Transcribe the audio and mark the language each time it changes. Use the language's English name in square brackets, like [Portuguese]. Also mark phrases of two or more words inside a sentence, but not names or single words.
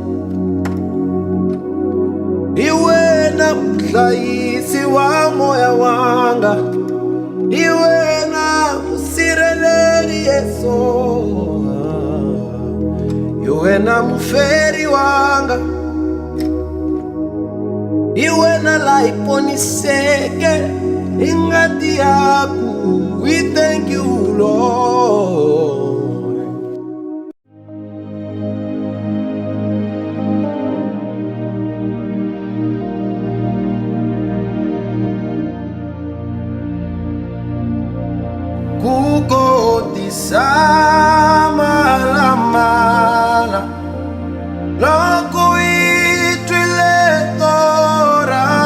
[Tsonga] yena muhlayisi wa moya wanga yena musirheleri yeso yena muferi wanga yena la iponiseke ingati yaku. [English] We thank you, Lord. [Tsonga] Kukotisa mala loko itwile tora